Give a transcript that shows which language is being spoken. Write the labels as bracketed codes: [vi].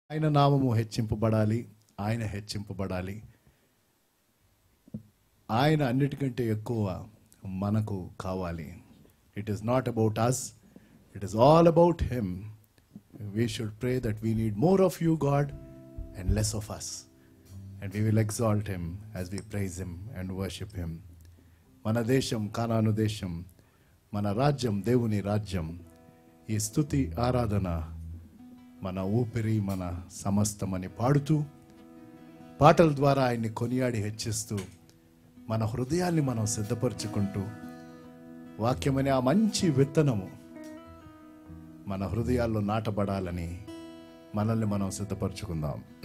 [te] ఆయన నామము హెచ్చింపబడాలి, ఆయన హెచ్చింపబడాలి. ఆయన అన్నిటికంటే ఎక్కువ మనకు కావాలి. [en] It is not about us, it is all about him. We should pray that we need more of you, God, and less of us. And we will exalt him as we praise him and worship him. [te] మన దేశం కానాను దేశం, మన రాజ్యం దేవుని రాజ్యం. ఈ స్తుతి ఆరాధన మన ఊపిరి, మన సమస్తమని పాడుతూ, పాటల ద్వారా ఆయన్ని కొనియాడి హెచ్చిస్తూ, మన హృదయాన్ని మనం సిద్ధపరచుకుంటూ, వాక్యమనే ఆ మంచి విత్తనము మన హృదయాల్లో నాటబడాలని మనల్ని మనం సిద్ధపరచుకుందాం.